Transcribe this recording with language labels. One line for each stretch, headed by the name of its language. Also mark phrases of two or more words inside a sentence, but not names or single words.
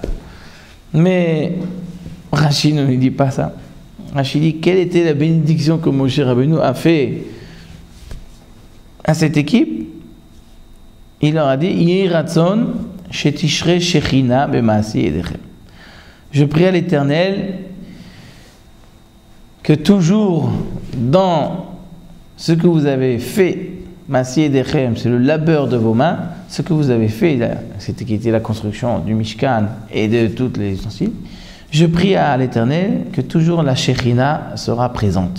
French: Mais Rashi ne nous dit pas ça. Rashi dit quelle était la bénédiction que Moshe Rabbeinu a fait à cette équipe. Il leur a dit
Hebrew: יהי רצון שתשרה שכינה במעשי ידיכם.
French: Je prie à l'Éternel que toujours dans ce que vous avez fait,
Hebrew: מעשי ידיכם,
French: c'est le labeur de vos mains, ce que vous avez fait, c'était qui était la construction du Mishkan et de toutes les ustensiles, je prie à l'Éternel que toujours la Shekhinah sera présente.